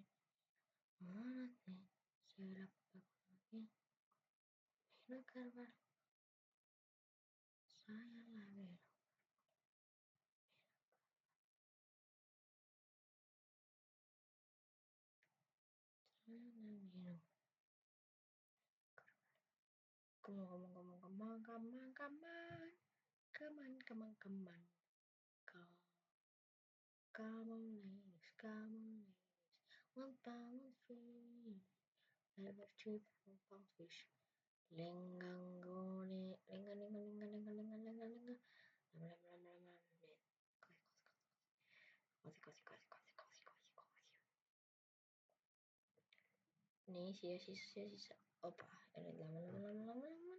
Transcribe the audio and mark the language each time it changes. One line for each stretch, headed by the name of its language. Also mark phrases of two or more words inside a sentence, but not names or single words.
Estonian: Alati, see lõppe kunagi. Minu kõrval. Sa jälle veel. Minu.
English: Come on. Come on, ladies. 1 pound fish. Never cheap for pound fish. Lengangone. Lenga.
Estonian: Nii, siia siis. Opa. Ja nüüd lähme.